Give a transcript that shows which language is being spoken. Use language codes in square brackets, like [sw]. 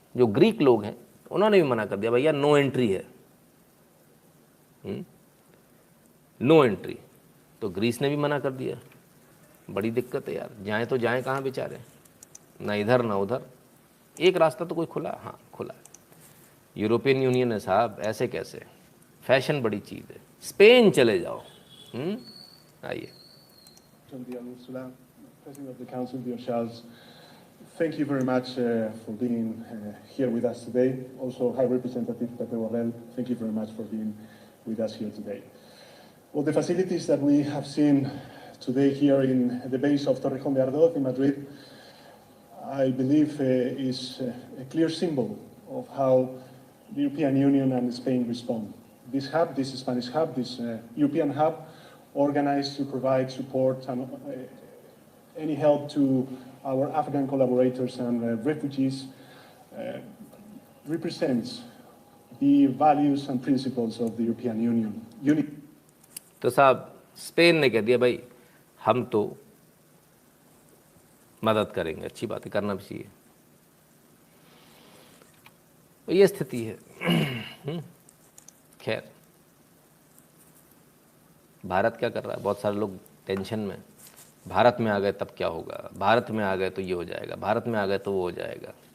[hi] जो ग्रीक लोग हैं उन्होंने भी मना कर दिया, भैया नो एंट्री है, नो एंट्री। तो ग्रीस ने भी मना कर दिया। बड़ी दिक्कत है यार, जाएं तो जाएं कहाँ बेचारे, ना इधर ना उधर। एक रास्ता तो कोई खुला, हाँ खुला है, यूरोपियन यूनियन है साहब, ऐसे कैसे, फैशन बड़ी चीज़ है। स्पेन चले जाओ, आइए। [en] President of the Council, dear Charles, thank you very much for being here with us today. Also, High Representative Pepe Borrell, thank you very much for being with us here today. Well, the facilities that we have seen today here in the base of Torrejón de Ardoz in Madrid, I believe is a clear symbol of how the European Union and Spain respond. This hub, this Spanish hub, this European hub, organized to provide support and any help to our Afghan collaborators and refugees, represents the values and principles of the European Union. [hi] तो साहब Spain ने कह दिया भाई हम तो मदद करेंगे, अच्छी बात है, करना भी चाहिए। तो ये स्थिति है। खैर भारत क्या कर रहा है, बहुत सारे लोग टेंशन में, भारत में आ गए तब क्या होगा, भारत में आ गए तो ये हो जाएगा, भारत में आ गए तो वो हो जाएगा।